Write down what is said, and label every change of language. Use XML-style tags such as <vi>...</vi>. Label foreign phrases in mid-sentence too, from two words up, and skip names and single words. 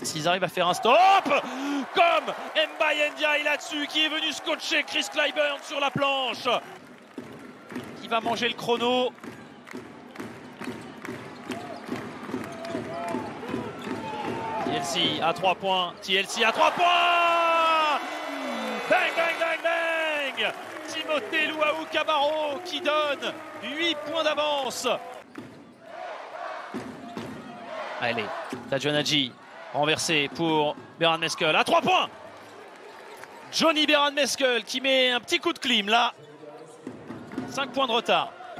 <fr>S'ils arrivent à faire un stop, comme Mbaye Ndiaye là-dessus, qui est venu scotcher Chris Clyburn sur la planche, qui va manger le chrono. TLC à 3 points. TLC à 3 points. Bang, bang, bang, bang. Timothée Luau Cabarro qui donne 8 points d'avance. Allez, Tadjounadji renversé pour Beran Meskel à 3 points. Johnny Beran Meskel qui met un petit coup de clim là. 5 points de retard.</fr>